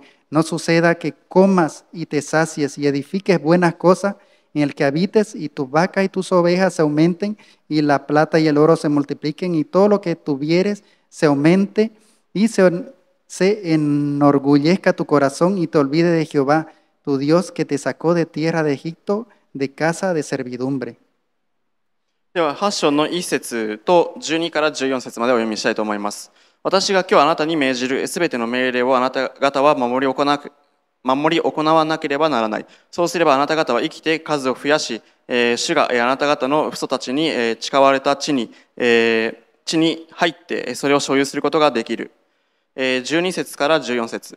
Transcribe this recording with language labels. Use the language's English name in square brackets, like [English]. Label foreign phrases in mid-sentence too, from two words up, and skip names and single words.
[Spanish] No suceda que comas y te sacies y edifiques buenas cosas en el que habites y tus vacas y tus ovejas se aumenten y la plata y el oro se multipliquen y todo lo que tuvieres se aumente y se enorgullezca tu corazón y te olvide de Jehová, tu Dios que te sacó de tierra de Egipto, de casa de servidumbre. [Japanese] では8章の1節と12から14節までお読みしたいと思います。私が今日あなたに命じるすべての命令をあなた方は守り行わなければならない。そうすればあなた方は生きて数を増やし、主があなた方の父祖たちに誓われた地に入ってそれを所有することができる。12節から14節。